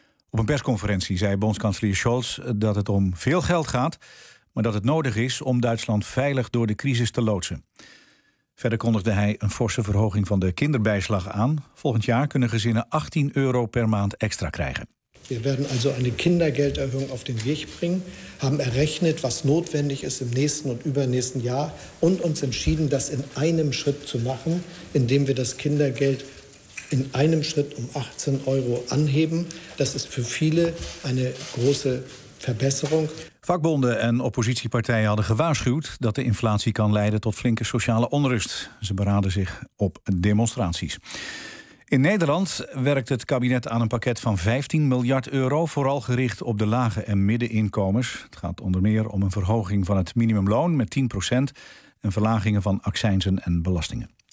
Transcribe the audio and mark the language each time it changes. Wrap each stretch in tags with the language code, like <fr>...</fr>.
<nl>Op een persconferentie zei bondskanselier Scholz dat het om veel geld gaat, maar dat het nodig is om Duitsland veilig door de crisis te loodsen. Verder kondigde hij een forse verhoging van de kinderbijslag aan. Volgend jaar kunnen gezinnen 18 euro per maand extra krijgen.</nl> <de>We werden also eine Kindergelderhöhung auf den Weg bringen, haben errechnet, was notwendig ist im nächsten und übernächsten Jahr und uns entschieden, das in einem Schritt zu machen, indem wir das Kindergeld in einem Schritt um 18 euro anheben. Das ist für viele eine große Verbesserung.</de> <nl>Vakbonden en oppositiepartijen hadden gewaarschuwd dat de inflatie kan leiden tot flinke sociale onrust. Ze beraden zich op demonstraties. In Nederland werkt het kabinet aan een pakket van 15 miljard euro, vooral gericht op de lage en middeninkomens. Het gaat onder meer om een verhoging van het minimumloon met 10% en verlagingen van accijnzen en belastingen.</nl>